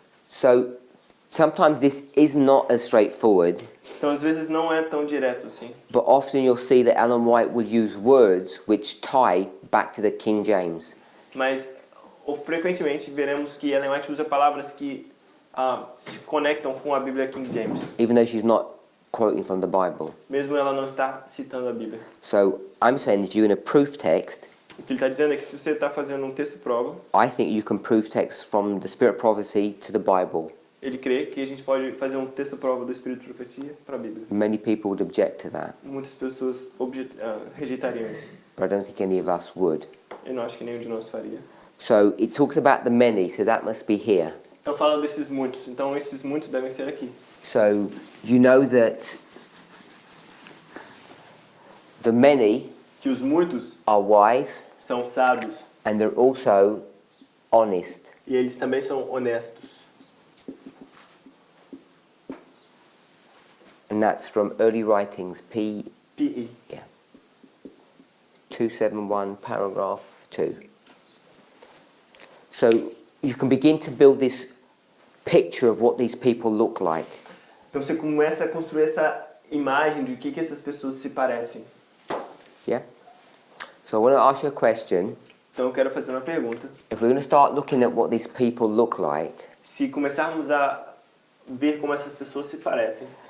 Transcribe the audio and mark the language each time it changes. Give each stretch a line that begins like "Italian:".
English: So sometimes this is not as straightforward,
Portuguese: Então às vezes não é tão direto assim.
English: but often you'll see that Ellen White will use words which tie back to the King James.
Portuguese: Mas frequentemente veremos que Ellen White usa palavras que se conectam com a Bíblia King James,
English: Even though she's not quoting from the Bible.
Portuguese: mesmo ela não está citando a Bíblia.
English: So I'm saying if you're going to proof text,
Portuguese: O que ele está dizendo é que se você está fazendo um texto prova,
English: I think you can proof text from the Spirit Prophecy to the Bible.
Portuguese: ele crê que a gente pode fazer um texto prova do Espírito de Profecia para a Bíblia.
English: Many people would object to that,
Portuguese: Muitas pessoas rejeitariam isso.
English: but I don't think any of us would.
Portuguese: Eu não acho que nenhum de nós faria.
English: So it talks about the many, so that must be here.
Portuguese: Então fala desses muitos. Então esses muitos devem ser aqui.
English: So you know that the many
Portuguese: Que os muitos
English: are wise
Portuguese: são sábios
English: and they're also honest.
Portuguese: e eles também são honestos.
English: And that's from Early Writings, PI. 271, paragraph 2. So you can begin to build this picture of what these people look like.
Portuguese: Então você começa a construir essa imagem de que essas pessoas se parecem.
English: Yeah? So I want to ask you a question.
Portuguese: Então eu quero fazer uma pergunta.
English: If we're going to start looking at what these people look like,
Portuguese: Se começarmos a ver como essas pessoas se parecem,